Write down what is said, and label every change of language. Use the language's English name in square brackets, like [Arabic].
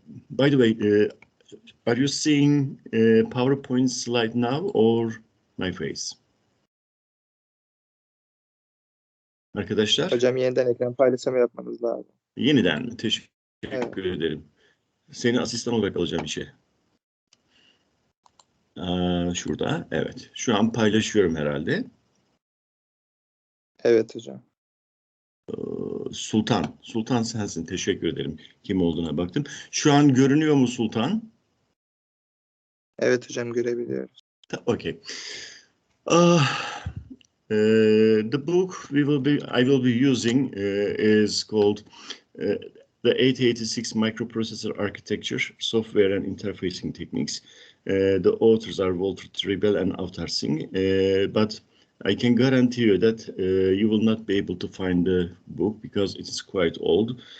[English] By the way, are you seeing PowerPoint slide now or my face? [Turkish] Arkadaşlar? Hocam yeniden ekran paylaşımı yapmanız lazım. Yeniden mi? Teşekkür ederim. Seni asistan olarak alacağım işe. Şurada, evet. Şu an paylaşıyorum herhalde. Evet hocam. Sultan. Sultan sensin. Teşekkür ederim. Kim olduğuna baktım. Şu an görünüyor mu Sultan? Evet hocam, görebiliyoruz. [English] Okay. The book I will be using is called the 8086 Microprocessor Architecture, Software and Interfacing Techniques. The authors are Walter Tribel and Avtar Singh, but I can guarantee you that you will not be able to find the book because it is quite old.